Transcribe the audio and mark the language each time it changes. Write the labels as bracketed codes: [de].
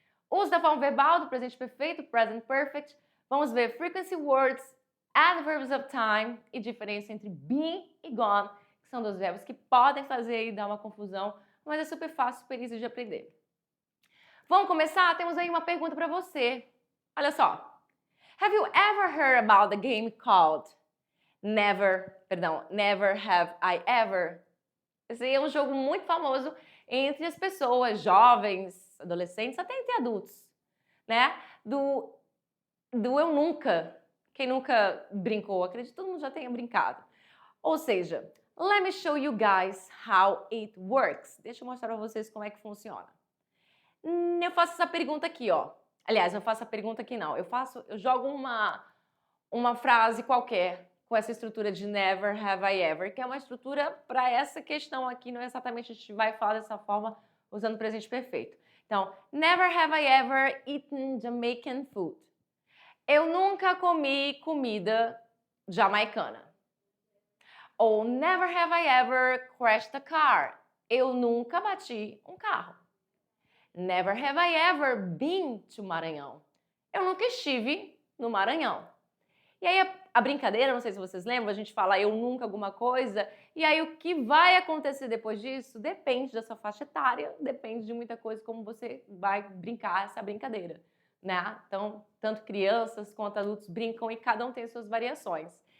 [pt] Uso da forma verbal do presente perfeito, present perfect. Vamos ver [en] frequency words, adverbs of time [pt] e diferença entre been e gone, que são dos verbos que podem fazer e dar uma confusão, mas é super fácil, [en] super easy [pt] de aprender. Vamos começar? Temos aí uma pergunta para você. Olha só. [en] Have you ever heard about the game called Never Have I Ever? [pt] Esse é um jogo muito famoso entre as pessoas, jovens, adolescentes, até entre adultos, né? Do eu nunca. Quem nunca brincou? Acredito que todo mundo já tenha brincado. Ou seja, [en] let me show you guys how it works. [pt] Deixa eu mostrar para vocês como é que funciona. Eu faço essa pergunta aqui, ó. Aliás, eu faço a pergunta aqui não. Eu jogo uma frase qualquer com essa estrutura de [en] never have I ever, [pt] que é uma estrutura para essa questão aqui, não é exatamente a gente vai falar dessa forma usando o presente perfeito. [en] Então, never have I ever eaten Jamaican food. [pt] Eu nunca comi comida jamaicana. [en] Ou never have I ever crashed a car. [pt] Eu nunca bati um carro. [en] Never have I ever been to Maranhão. [pt] Eu nunca estive no Maranhão. E aí a brincadeira, não sei se vocês lembram, a gente fala eu nunca alguma coisa, e aí o que vai acontecer depois disso depende da sua faixa etária, depende de muita coisa como você vai brincar essa brincadeira, né? Então, tanto crianças quanto adultos brincam e cada um tem suas variações.